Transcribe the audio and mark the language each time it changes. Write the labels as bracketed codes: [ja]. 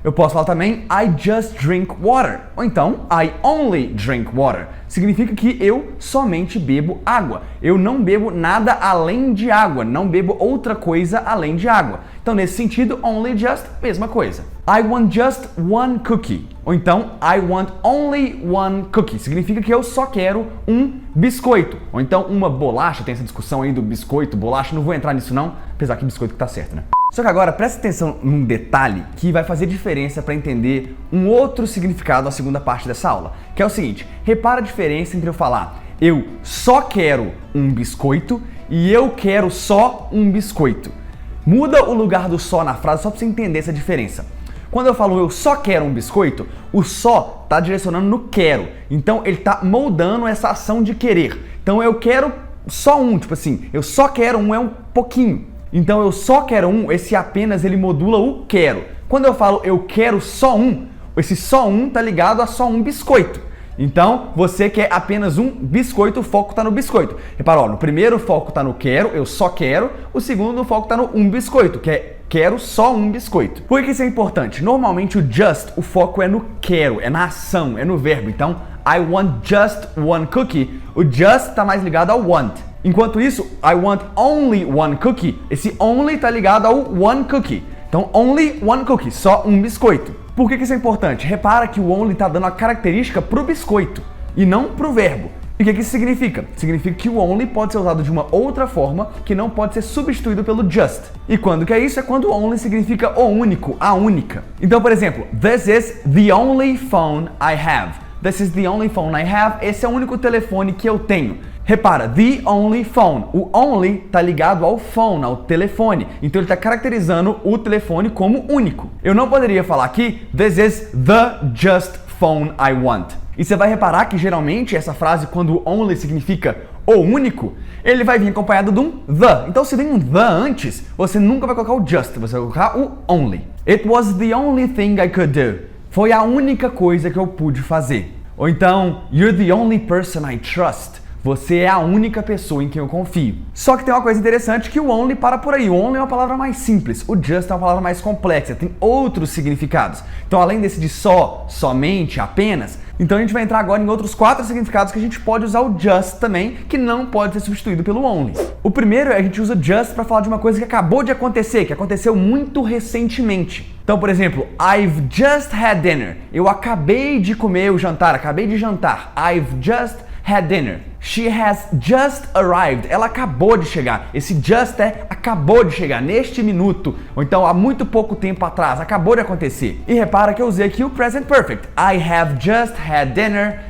[pt] Eu posso falar também I just drink water, ou então I only drink water. Significa que eu somente bebo água. Eu não bebo nada além de água, não bebo outra coisa além de água. Então nesse sentido, only just, mesma coisa. [en] I want just one cookie. Ou então, I want only one cookie. [pt] Significa que eu só quero um biscoito. Ou então, uma bolacha. Tem essa discussão aí do biscoito, bolacha. Não vou entrar nisso não, apesar que biscoito que tá certo, né? Só que agora, presta atenção num detalhe que vai fazer diferença para entender um outro significado na segunda parte dessa aula. Que é o seguinte, repara a diferença entre eu falar eu só quero um biscoito e eu quero só um biscoito. Muda o lugar do só na frase só para você entender essa diferença. Quando eu falo eu só quero um biscoito, o só está direcionando no quero. Então ele está moldando essa ação de querer. Então eu quero só um, tipo assim, eu só quero um é um pouquinho. Então eu só quero um, esse apenas ele modula o quero. Quando eu falo eu quero só um, esse só um está ligado a só um biscoito. Então você quer apenas um biscoito, o foco está no biscoito. Repara, ó, no primeiro o foco está no quero, eu só quero. O segundo o foco está no um biscoito, que é quero só um biscoito. Por que isso é importante? Normalmente o just, o foco é no quero, é na ação, é no verbo. [en] Então, I want just one cookie. [pt] O just está mais ligado ao want. Enquanto isso, [en] I want only one cookie. [pt] Esse only está ligado ao one cookie. Então, [en] only one cookie, [pt] só um biscoito. Por que isso é importante? Repara que o only está dando a característica para o biscoito e não para o verbo. E o que isso significa? Significa que o only pode ser usado de uma outra forma que não pode ser substituído pelo just. E quando que é isso? É quando o only significa o único, a única. Então, por exemplo, [en] this is the only phone I have. This is the only phone I have. [pt] Esse é o único telefone que eu tenho. Repara, [en] the only phone. [pt] O only está ligado ao phone, ao telefone. Então ele está caracterizando o telefone como único. Eu não poderia falar aqui, [en] this is the just phone I want. [pt] E você vai reparar que geralmente essa frase, quando only significa o único, ele vai vir acompanhado de um the. Então se vem um the antes, você nunca vai colocar o just, você vai colocar o only. [en] It was the only thing I could do. [pt] Foi a única coisa que eu pude fazer. Ou então, [en] you're the only person I trust. [pt] Você é a única pessoa em quem eu confio. Só que tem uma coisa interessante que o only para por aí. O only é uma palavra mais simples. O just é uma palavra mais complexa. Tem outros significados. Então, além desse de só, somente, apenas, Então a gente vai entrar agora em outros 4 significados que a gente pode usar o just também, que não pode ser substituído pelo only. O primeiro é a gente usa just para falar de uma coisa que acabou de acontecer, que aconteceu muito recentemente. Então, por exemplo, [en] I've just had dinner. [pt] Eu acabei de comer o jantar, acabei de jantar. [en] I've just had dinner. She has just arrived. [pt] Ela acabou de chegar. Esse just é acabou de chegar, neste minuto. Ou então há muito pouco tempo atrás, acabou de acontecer. E repara que eu usei aqui o present perfect. [en] I have just had dinner.